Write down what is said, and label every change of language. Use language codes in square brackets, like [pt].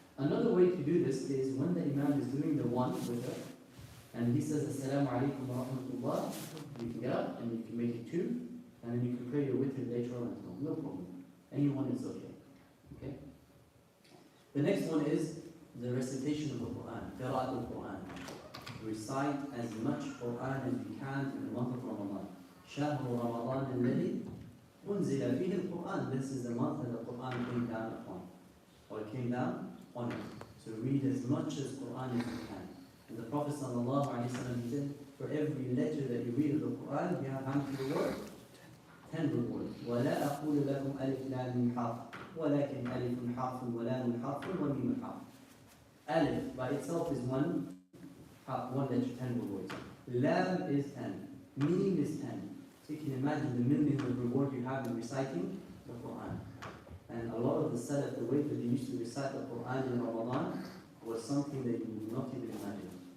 [en] Another way to do this is when the Imam is doing the one witr, and he says, [ar] Assalamu alaikum wa rahmatullah, [en] you can get up and you can make it 2, and then you can pray your witr later on at home, no problem. Anyone is okay. Okay? The next one is the recitation of the Quran, Qira'at al-Quran. Recite as much Quran as you can in the month of Ramadan. [ar] شهر رمضان الذي أنزل فيه القرآن. [en] This is the month that the Quran came down upon, or it came down on it. So read as much as Quran as you can. And the Prophet ﷺ said, for every letter that you read of the Quran, you have how many rewards? 10 rewards. [ar] ولا أقول لكم ألف لام حرف ولكن ألف حرف ولام حرف وميم حرف. [en] Alif by itself is one letter, 10 rewards. Lam is 10. Mim is 10. So you can imagine the millions of reward you have in reciting the Quran. And a lot of the Salaf, the way that they used to recite the Quran in Ramadan was something that you would not even imagine.